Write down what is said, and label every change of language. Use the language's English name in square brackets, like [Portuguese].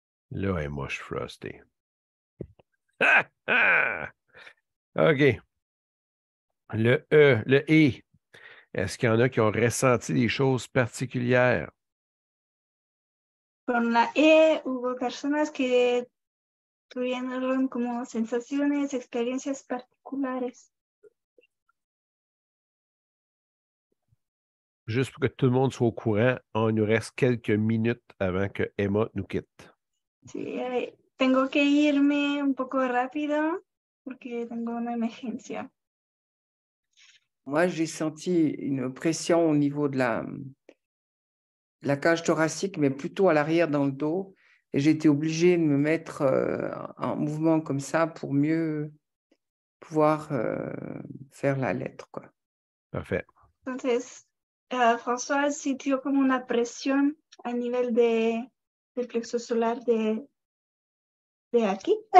[French] Là, elle est moche, Frosty. Ah, ah! OK. Le E, le E. Est-ce qu'il y en a qui ont ressenti des choses particulières? [Spanish] Con la E hubo personas que tuvieron como sensaciones, experiencias particulares. [French] Juste pour que tout le monde soit au courant, il nous reste quelques minutes avant que Emma nous quitte. [Spanish] Sí, tengo que irme un poco rápido porque tengo una emergencia. [French] Moi, j'ai senti une pression au niveau de la cage thoracique, mais plutôt à l'arrière dans le dos. Et j'ai été obligée de me mettre en mouvement comme ça pour mieux pouvoir faire la lettre, quoi. Parfait. [Spanish] Entonces, François sintió como una presión a nivel del plexo solar de aquí.